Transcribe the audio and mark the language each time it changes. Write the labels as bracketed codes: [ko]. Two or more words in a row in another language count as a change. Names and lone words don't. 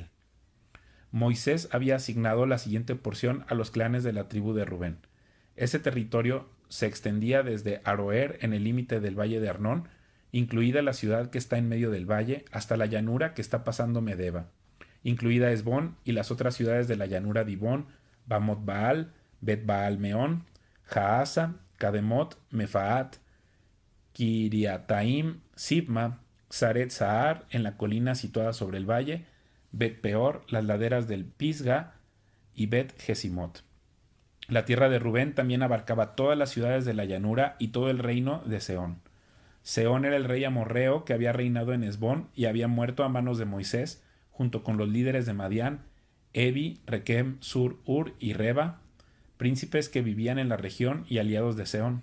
[es] Moisés había asignado la siguiente porción a los clanes de la tribu de Rubén. Ese territorio se extendía desde Aroer en el límite del valle de Arnón, incluida la ciudad que está en medio del valle, hasta la llanura que está pasando Medeba, incluida Hesbón y las otras ciudades de la llanura Dibón, Bamot Baal, Bet Baal Meón, Jaasa, Kademot, Mefaat, Kiriataim, Sibma, Saret Sahar, en la colina situada sobre el valle, Bet Peor, las laderas del Pisga y Bet Jesimot. La tierra de Rubén también abarcaba todas las ciudades de la llanura y todo el reino de Sehón. Sehón era el rey amorreo que había reinado en Hesbón y había muerto a manos de Moisés, junto con los líderes de Madián, Evi, Requem, Sur, Ur y Reba, príncipes que vivían en la región y aliados de Sehón.